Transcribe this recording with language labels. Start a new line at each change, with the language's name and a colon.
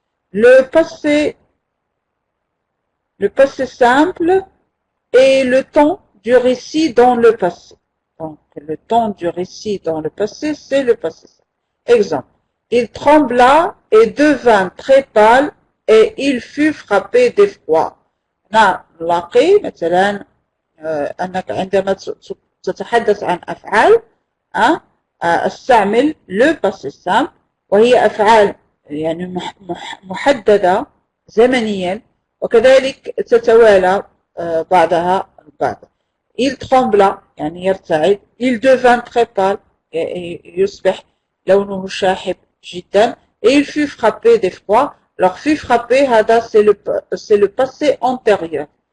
French: Le passé simple est le temps du récit dans le passé. Donc, le temps du récit dans le passé, c'est le passé simple. Exemple. Il trembla et devint très pâle et il fut frappé d'effroi.
Arabic: نلاقي مثلا أنك عندما تتحدث عن أفعال استعمل le passé simple وهي أفعال يعني محددة زمنيا وكذلك تتوالى بعضها البعض.
French: Il trembla
Arabic: يعني يرتعد.
French: Il devint très pâle
Arabic: يصبح لونه شاحب جدا.
French: Et il fut frappé d'effroi. Alors fut frappé هذا c'est le passé antérieur.